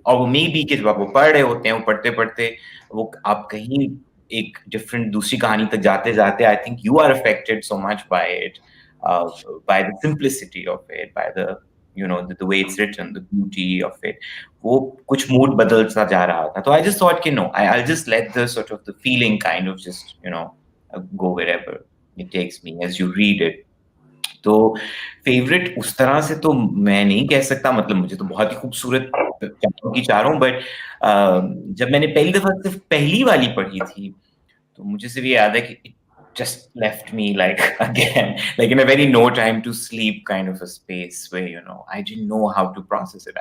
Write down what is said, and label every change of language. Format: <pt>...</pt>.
<ur>اور وہ may be کہ جب آپ وہ پڑھ رہے ہوتے ہیں وہ پڑھتے پڑھتے وہ آپ کہیں ایک ڈفرینٹ دوسری کہانی تک جاتے جاتے</ur> <en>I think you are affected so much by it, by the simplicity of it, by the you know the way it's written, the beauty of it.</en> <ur>وہ کچھ موڈ بدلتا جا رہا تھا تو</ur> <en>I just thought کہ no, I'll just let the sort of the feeling kind of just you know go wherever it takes me as you read it.</en> <ur>تو favourite اس طرح سے تو میں نہیں کہہ سکتا, مطلب مجھے تو بہت ہی خوبصورت چاروں کی چاروں, بٹ جب میں نے پہلی دفعہ صرف پہلی والی پڑھی تھی تو مجھے صرف یہ یاد ہے کہ</ur> <en>just left me like again like in a very no time to sleep kind of a space where you know I didn't know how to process it.</en>